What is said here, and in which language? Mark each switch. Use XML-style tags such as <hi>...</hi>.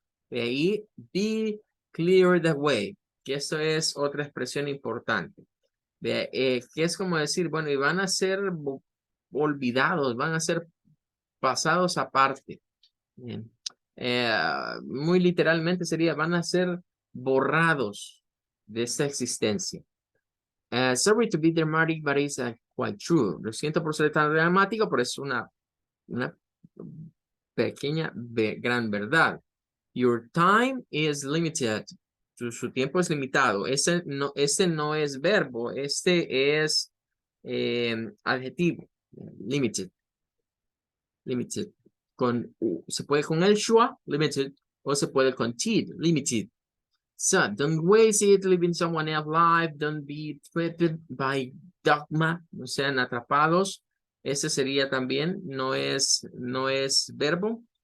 <es>De ahí, be cleared away, que esto es otra expresión importante. Que es como decir, bueno, y van a ser olvidados, van a ser pasados aparte. Bien. Muy literalmente sería, van a ser borrados de esta existencia.</es> <en>Sorry to be dramatic, but it's quite true.</en> <es>Lo siento por ser tan dramático, pero es una pequeña, gran verdad.</es> <en>Your time is limited. Su tiempo es limitado.</en> <es>Este no es verbo, este es adjetivo. Limited. Limited. Se puede con el schwa, limited, o se puede con tid, limited.</es> <en>So, don't waste it living someone else's life. Don't be threatened by dogma.</en> <es>No sean atrapados. Ese sería también, no es verbo.</es>